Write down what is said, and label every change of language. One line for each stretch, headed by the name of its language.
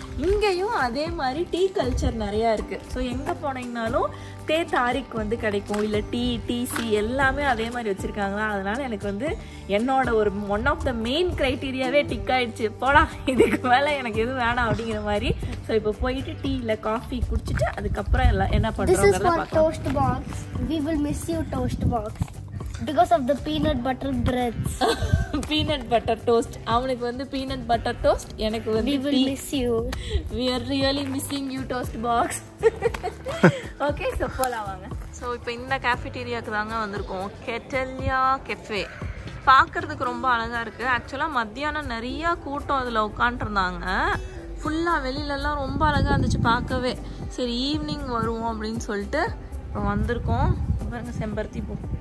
Tamil: இங்கேயும் அதே மாதிரி டீ கல்ச்சர் நிறையா இருக்குது. ஸோ எங்கே போனீங்கனாலும் தே தாரிக் வந்து கிடைக்கும், இல்லை டிசி எல்லாமே அதே மாதிரி வச்சுருக்காங்களா. அதனால் எனக்கு வந்து என்னோட one of the main க்ரைட்டீரியாவே tick ஆகிடுச்சு. போடா இதுக்கு மேலே எனக்கு எதுவும் வேணாம் அப்படிங்கிற மாதிரி. ஸோ இப்போ போயிட்டு டீ இல்லை காஃபி குடிச்சிட்டு அதுக்கப்புறம் எல்லாம் என்ன பண்ணுறோம்.
English: We will miss you, toast box. Because of the peanut butter breads. Peanut butter toast.
Tamil: அவனுக்கு வந்து
English: peanut butter toast,
Tamil: எனக்கு வந்து
English: we will miss you. We are really missing you, toast box. Okay, so
Tamil: போலாம் வாங்க. So இப்போ இந்த கேஃபிடீரியாவுக்கு தாங்க வந்திருக்கோம். கெட்டலியா கெஃபே. பார்க்குறதுக்கு ரொம்ப அழகாக இருக்குது. ஆக்சுவலாக மத்தியானம் நிறையா கூட்டம் அதில் உட்காண்ட்ருந்தாங்க. ஃபுல்லாக வெளியிலலாம் ரொம்ப அழகாக இருந்துச்சு பார்க்கவே. சரி ஈவினிங் வருவோம் அப்படின்னு சொல்லிட்டு இப்போ வந்திருக்கோம். பாருங்க செம்பருத்தி பூ.